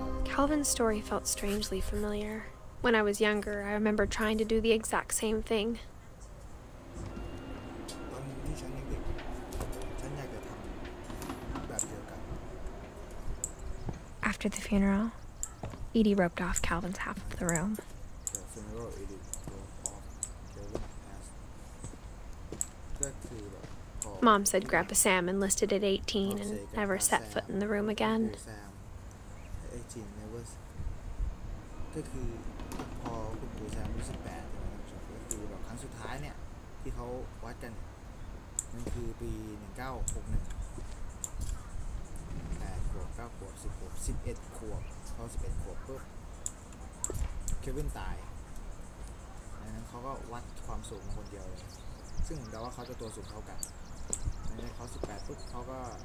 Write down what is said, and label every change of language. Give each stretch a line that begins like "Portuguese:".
English: Calvin's story felt strangely familiar. When I was younger, I remember trying to do the exact same thing.
Thai: ตอนที่ฉันยังเด็กฉันอยากจะทำแบบเดียวกัน
English: After the funeral, Edie roped off Calvin's half of the room. The funeral Edith broke off Calvin has
Thai: ก็คือแบบพอ
English: Mom said Grandpa Sam enlisted at 18 and never set foot in the room again.
Thai: Sam ไอ้จินเนี่ยว่าก็คือพอคุณปู่แซมอายุ18ใช่ไหมครับก็คือแบบครั้งสุดท้ายเนี่ยที่เขาวัดกันมันคือปี1961 8 ขวบ 9 ขวบ 10 ขวบ 11 ขวบพอ11 ขวบปุ๊บเควินตายดังนั้นเขาก็วัดความสูงมาคนเดียวเลยซึ่งแต่ว่าเขาจะตัวสูงเท่ากันดังนั้นเขา18ปุ๊บเขาก็